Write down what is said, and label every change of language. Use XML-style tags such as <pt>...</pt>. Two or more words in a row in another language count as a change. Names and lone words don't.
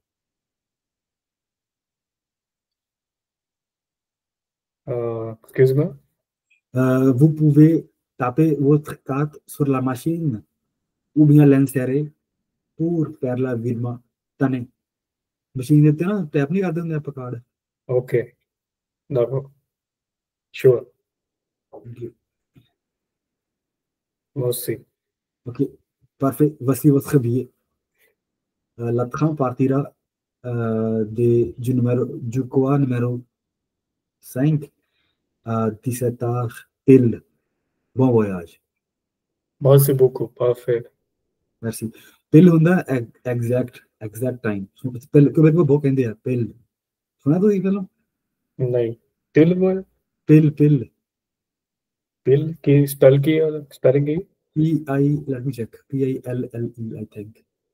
<fr>Excuse-moi. Vous pouvez taper votre carte sur la machine ou bien l'insérer pour faire le virement.</fr> <hi>Tenez, machine देते हैं ना टैप नहीं कर देंगे आपका कार्ड.</hi> <fr>Ok, d'accord. Sure. Ok, Merci. ok, parfait. Voici votre billet. Le train partira du coin numéro 5 à 17 heures pile. Bon voyage. Merci beaucoup. Parfait. Merci. Pile ਹੁੰਦਾ</fr> <en>exact time.</en> <hi>Pile Quebec में बहुत कहते हैं pile. सुना तो ये पहले? नहीं, तिल बोल, Pile. तिल की स्पेल की और स्पेलिंग की।</hi> <en>Let me check. Pille, I think.</en>